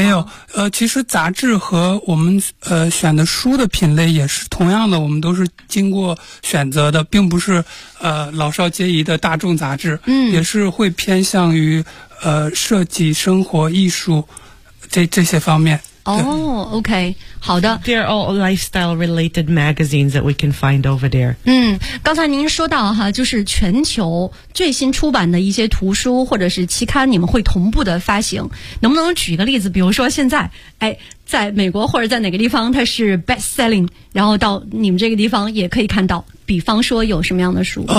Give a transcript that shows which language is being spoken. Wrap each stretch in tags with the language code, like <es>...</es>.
<zh>没有，其实杂志和我们选的书的品类也是同样的，我们都是经过选择的，并不是老少皆宜的大众杂志，也是会偏向于设计、生活、艺术这些方面。哦、OK, 好的。</zh> <en>They are all lifestyle related magazines that we can find over there.</en> <zh>刚才您说到哈，就是全球最新出版的一些图书或者是期刊，你们会同步的发行。能不能举一个例子？比如说现在，在美国或者在哪个地方它是</zh> <en>best selling,</en> <zh>然后到你们这个地方也可以看到。比方说有什么样的书？</zh>